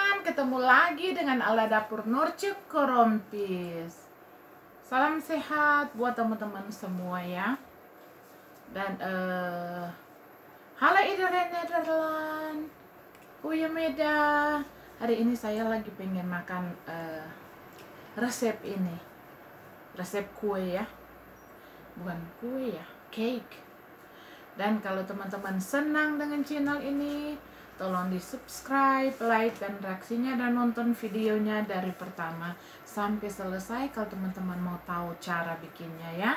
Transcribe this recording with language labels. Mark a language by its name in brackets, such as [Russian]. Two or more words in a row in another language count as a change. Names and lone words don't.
[Indonesian] ketemu lagi dengan Ala Dapur Nurcuk Korompis. Salam sehat buat teman-teman semua ya. [Dutch] Dan halo iedereen Nederland, goedemiddag. [Indonesian] Hari ini saya lagi pengen makan resep ini, resep kue ya, bukan kue ya, cake. Dan kalau teman-teman senang dengan channel ini, tolong di subscribe, like, dan reaksinya, dan nonton videonya dari pertama sampai selesai kalau teman-teman mau tahu cara bikinnya ya.